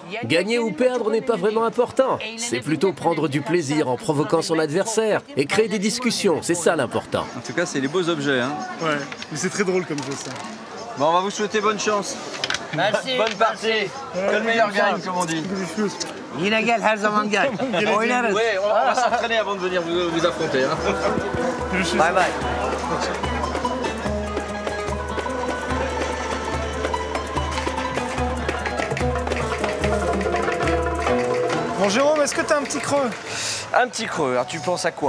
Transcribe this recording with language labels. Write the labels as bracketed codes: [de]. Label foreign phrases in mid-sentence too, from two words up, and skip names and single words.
[fr] Gagner ou perdre n'est pas vraiment important. C'est plutôt prendre du plaisir en provoquant son adversaire et créer des discussions. C'est ça l'important. En tout cas, c'est les beaux objets. Hein. Ouais, mais c'est très drôle comme jeu ça. Bon, on va vous souhaiter bonne chance. Merci. Bonne partie. Que le meilleur gagne, comme on dit. [tr] Yine gel her zaman gel. Oynarız. [fr] Oui, on va s'entraîner avant de venir vous affronter. Hein. Bye bye. Bon Jérôme, est-ce que t'as un petit creux? Un petit creux, alors tu penses à quoi?